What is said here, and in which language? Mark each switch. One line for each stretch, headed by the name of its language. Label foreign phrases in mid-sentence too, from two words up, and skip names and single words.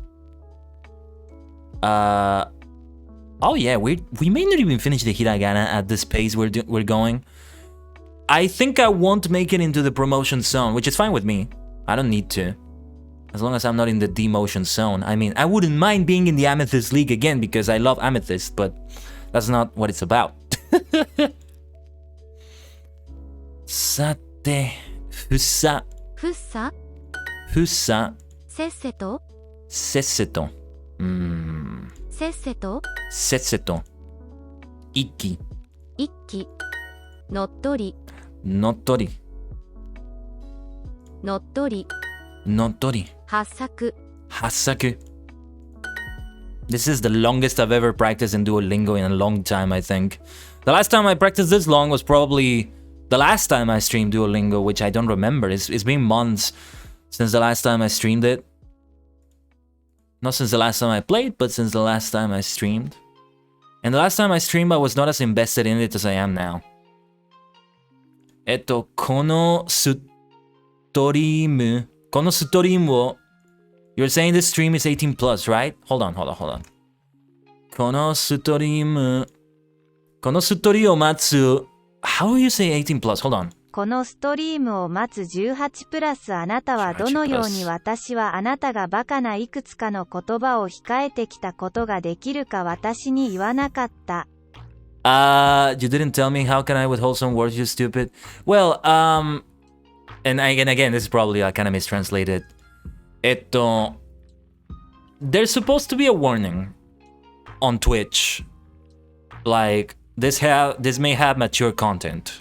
English: Oh yeah, we may not even finish the hiragana at this pace we're going. I think I won't make it into the promotion zone, which is fine with me. I don't need to, as long as I'm not in the demotion zone. I mean, I wouldn't mind being in the Amethyst League again because I love Amethyst, but that's not what it's about.
Japanese: さて、ふさ. Fusa. Fusa. Sesseto. Sesseto. Sesseto. せっせと。いっき. いっき。のっとり. Nottori. Nottori. Nottori. Hassaku. Hassaku.
English: This is the longest I've ever practiced in Duolingo in a long time, I think. The last time I practiced this long was probably the last time I streamed Duolingo, which I don't remember. It's been months since the last time I streamed it. Not since the last time I played, but since the last time I streamed. And the last time I streamed, I was not as invested in it as I am now.
Japanese: このストリーム. このストリームを...
English: You're saying this stream is 18 plus, right? Hold on.
Japanese: このストリーム... このストリームを待つ...
English: How do you say 18 plus? Hold on.
Japanese: このストリームを待つ18プラスあなたはどのように私はあなたがバカないくつかの言葉を控えてきたことができるか私に言わなかった。
English: You didn't tell me. How can I withhold some words, you stupid? Well, and again, this is probably kind of mistranslated. There's supposed to be a warning on Twitch. Like, this may have mature content.